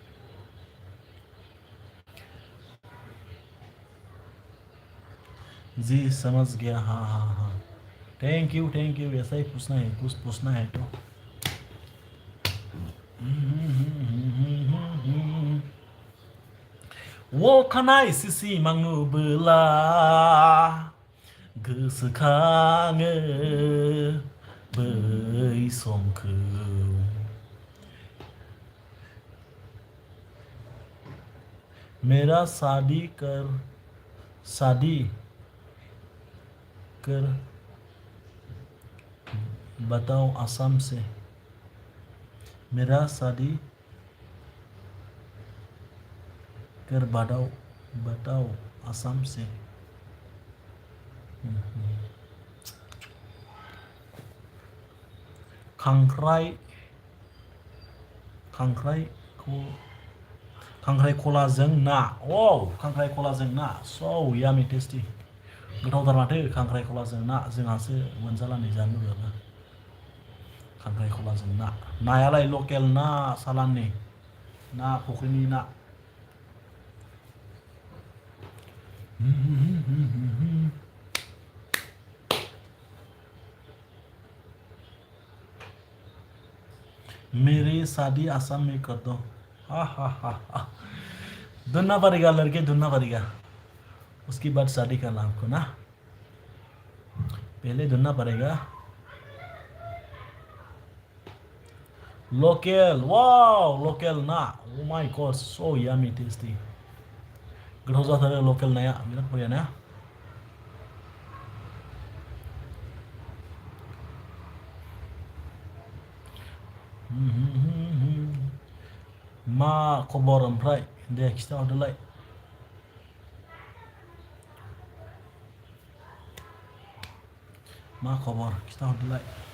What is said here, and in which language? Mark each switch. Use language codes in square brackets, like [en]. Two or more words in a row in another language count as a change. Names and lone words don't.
[hi] जी समझ गया, हाँ हाँ हाँ। [en] thank you, thank you. [hi] ऐसा ही पूछना है, कुछ पूछना है तो। [brx] वो खानाय सिसि मांगुबोला गोसोखाङो बै समखौ। [hi] मेरा शादी कर बताओ असम से मेरा शादी कर बताओ बताओ असम से [brx] खांख्राइ खांख्राइ खलाजों ना खांख्राइ खलाजों ना [en] so yummy tasty [brx] गोथावथार माथो खांख्राइ खलाजों ना जोंहासो मोनजालानै जानो लुबैबाबो खांख्राइ खलाजों ना नायालाय लकेल ना सालाननि ना फुख्रिनि ना [hi] मेरी शादी असम में कर दो हा ढूंढना पड़ेगा लड़के ढूंढना पड़ेगा उसके बाद शादी करना आपको ना पहले ढूंढना पड़ेगा [brx] लोकल वाव लोकल ना [en] oh my god so yummy tasty [brx] गोथाव जाथारो लोकल नाया बिराद बरिया ना मा खबर ओमफ्राय दे खिथाहरदोलाय मा खबर खिथाहरदोलाय